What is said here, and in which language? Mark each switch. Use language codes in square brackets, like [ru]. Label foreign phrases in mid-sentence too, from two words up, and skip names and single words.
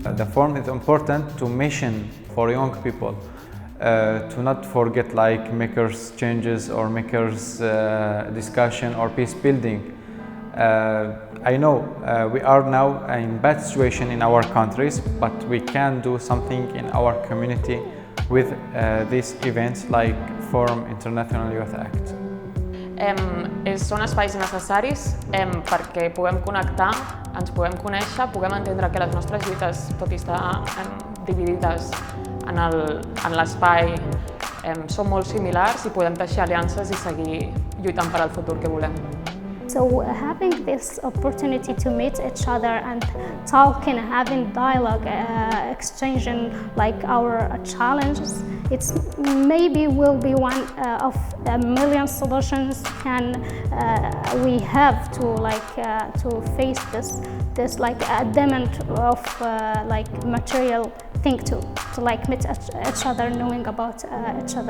[en] forum is important to mission for young people, to not forget like makers changes or makers discussion or peace building. I know we are now in bad situation in our countries, but we can do something in our community with these events like Fòrum Internacional Youth Act. [ca] Són espais necessaris perquè puguem connectar, ens puguem conèixer, puguem entendre que les nostres lluites, tot i estar dividides en l'espai, són molt similars i podem teixir aliances i seguir lluitant per al futur que volem. [en] So having this opportunity to meet each other and talking, having dialogue, exchanging like our challenges, it's maybe will be one of a million solutions we have to face this like a demand of like material thing to like meet each other, knowing about each other.